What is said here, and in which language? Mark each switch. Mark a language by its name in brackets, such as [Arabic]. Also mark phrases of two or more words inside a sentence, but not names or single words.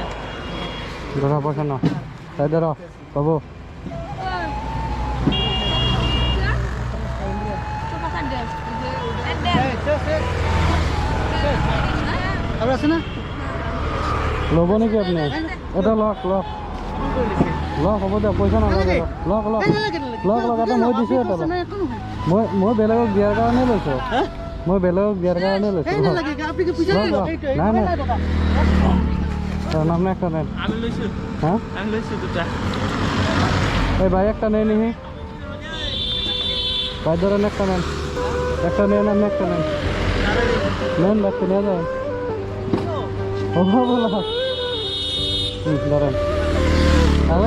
[Bangla] ধরা পয়সা না তাই ধরো বাবু আর আছে না [Assamese] লব নাকি আপনি এটা লক লক লক হ'ব দে পইচা নালাগে লক লক লক লক এটা মই দিছোঁ এটা মই বেলেগক দিয়াৰ কাৰণে লৈছোঁ মই বেলেগক দিয়াৰ কাৰণে লৈছোঁ [Bangla] আপনি কি পয়সা লক লক নাই নাই তোর নাম না একটা নেন আমি লইছি হ্যাঁ আমি লইছি দুটা এই ভাই একটা নেই নিহি ভাই ধরেন একটা নেন একটা নেন আমি একটা নেন নেন বাচ্চা নিয়ে যান ও বলা ধরেন নালাগে